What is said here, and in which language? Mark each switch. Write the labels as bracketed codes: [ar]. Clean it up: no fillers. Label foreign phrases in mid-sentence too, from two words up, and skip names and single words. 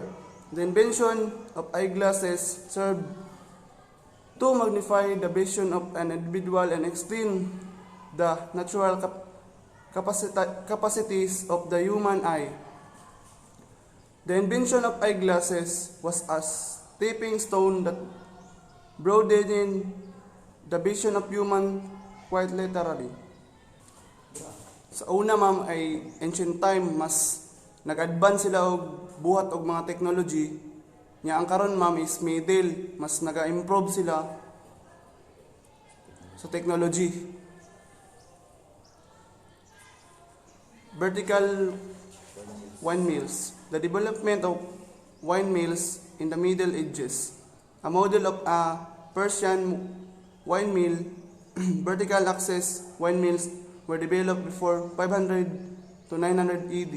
[en] The invention of eyeglasses served to magnify the vision of an individual and extend the natural capacities of the human eye. The invention of eyeglasses was a stepping stone that broadened the vision of human quite literally. [ceb] Sa una, ma'am, ay [en] ancient time, [ceb] mas nag-advance sila og buhat og mga technology. Nya ang karon, ma'am, [en] is middle, [ceb] mas naga-improve sila sa technology. [en] vertical wine mills. The development of wine mills in the Middle Ages. A model of a Persian wine mill, vertical axis wine mills were developed before 500 to 900 AD.